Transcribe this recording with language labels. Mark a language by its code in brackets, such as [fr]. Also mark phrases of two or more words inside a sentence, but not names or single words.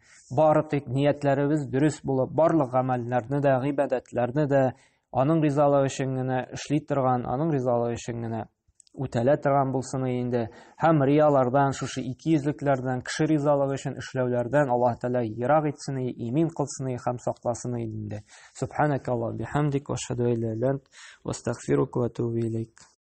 [tt] Бары тик ниятләребез дөрес булып, барлык гамәлләрне дә, гыйбадәтләрне дә аның ризалыгы өчен генә эшли торган, аның ризалыгы өчен генә үтәлә торган булсын инде. Һәм риялардан, шушы 200-лекләрдән, кеше ризалыгы өчен эшләүләрдән Аллаһ Тәгалә ерак итсен, имин кылсын һәм сакласын инде. [ar] سبحانك الله بحمدك وأشهد أن لا إله إلا أنت وأستغفرك وأتوب إليك.